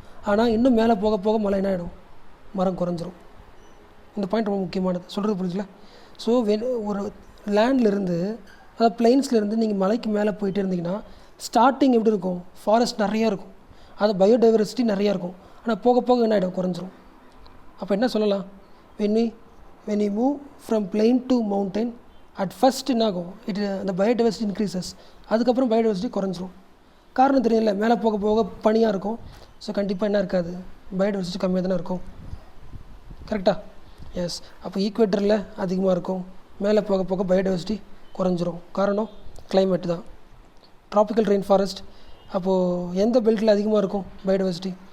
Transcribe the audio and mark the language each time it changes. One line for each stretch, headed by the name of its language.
Tamil: ஆனால் இன்னும் மேலே போக போக மலை என்ன ஆகிடும்? மரம் குறைஞ்சிரும். இந்த பாயிண்ட் ரொம்ப முக்கியமானது, சொல்கிறது புரிஞ்சுல. ஸோ ஒரு லேண்ட்லேருந்து, அதாவது பிளைன்ஸ்லேருந்து நீங்கள் மலைக்கு மேலே போயிட்டே இருந்தீங்கன்னா ஸ்டார்டிங் எப்படி இருக்கும்? ஃபாரஸ்ட் நிறையா இருக்கும், அது பயோடைவர்சிட்டி நிறையா இருக்கும். ஆனால் போக போக என்ன ஆகிடும்? குறைஞ்சிரும். அப்போ என்ன சொல்லலாம்?
English: when we move from plain to mountain, at first
Tamil: என்ன ஆகும்?
English: the biodiversity increases.
Tamil: அதுக்கப்புறம் பயோடைவர்சிட்டி குறைஞ்சிரும். காரணம் தெரியல, மேலே போக போக பனியாக இருக்கும். ஸோ கண்டிப்பாக என்ன இருக்காது? பயோடைவர்சிட்டி கம்மியாக தானே இருக்கும். கரெக்டாக? எஸ். அப்போ ஈக்குவேட்டரில் அதிகமாக இருக்கும், மேலே போக போக பயோடைவர்சிட்டி குறைஞ்சிரும். காரணம் கிளைமேட் தான். ட்ராபிக்கல் ரெயின் ஃபாரஸ்ட், அப்போது எந்த பெல்ட்டில் அதிகமாக இருக்கும் பயோடைவர்சிட்டி?